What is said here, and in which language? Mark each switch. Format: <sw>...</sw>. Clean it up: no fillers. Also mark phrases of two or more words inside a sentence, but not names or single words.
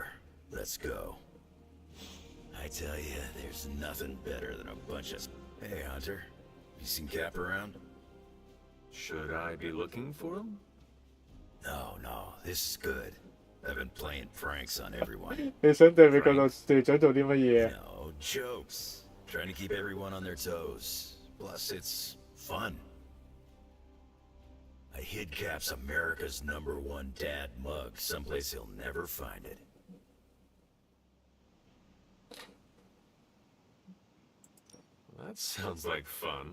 <en>Let's go. I tell you, there's nothing better than a bunch of... Hey, Hunter. You seen Cap around? Should I be looking for him? No, this is good. I've been playing pranks on everyone.</en> <yue>你想對美國隊長做啲乜嘢？</yue> <en>No, jokes. Trying to keep everyone on their toes. Plus, it's fun. I hid Cap's America's #1 dad mug someplace he'll never find it. That sounds like fun.</en>